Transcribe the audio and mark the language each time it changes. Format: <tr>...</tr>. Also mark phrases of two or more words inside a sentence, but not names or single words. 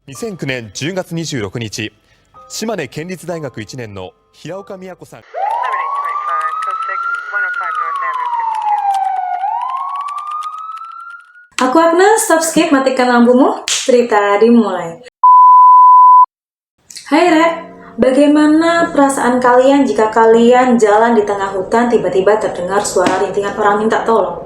<ja>2009 年10月26日、島根県立大学1年の平岡美也子さん。</ja> <id>Aku Agnes,</id> <en>stop skip,</en> <id>matikan lampumu, cerita dimulai. Hai Rek, bagaimana perasaan kalian jika kalian jalan di tengah hutan tiba-tiba terdengar suara rintihan orang minta tolong?</id>